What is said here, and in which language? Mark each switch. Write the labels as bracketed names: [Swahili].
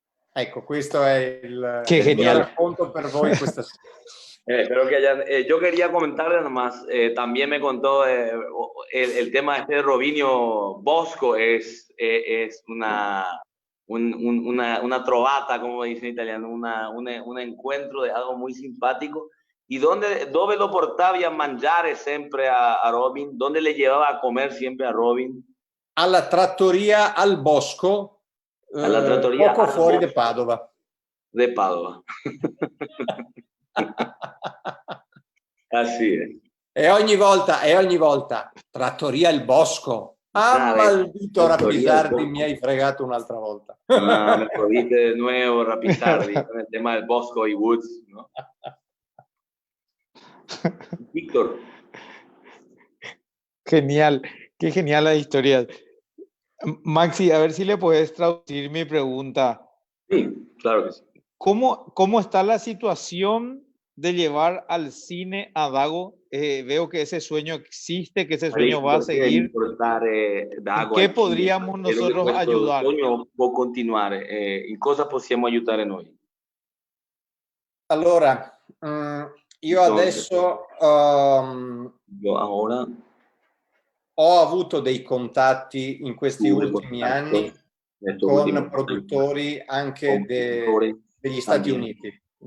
[Italian] Ecco, questo è il mio racconto per voi questa sera. [Spanish] Espero que hayan, yo quería comentarles nomás, también me contó el tema de Robinho Bosco, es una trovata, como dice en italiano, un encuentro de algo muy simpático. ¿Y dónde lo portaba a mangiare siempre a Robin? ¿Dónde le llevaba a comer siempre a Robin? [Italian] Alla trattoria al Bosco, poco fuori di Padova. [Spanish] De Padova. Así es. [Italian] E ogni volta trattoria il Bosco. Maldito Rapisardi, mi hai fregato un'altra volta. [Spanish] No, me jodiste de nuevo, Rapisardi, con el tema del Bosco y Woods, ¿no? Víctor. Genial, qué genial la historia. Maxi, a ver si le puedes traducir mi pregunta. Sí, claro que sí. ¿Cómo está la situación de llevar al cine a Dago? Veo que ese sueño existe, que ese sueño va a seguir. ¿Qué podríamos nosotros ayudar? [Italian] Può continuare, in cosa possiamo aiutare noi? Allora, io adesso ho avuto dei contatti in questi ultimi anni con produttori anche degli Stati Uniti.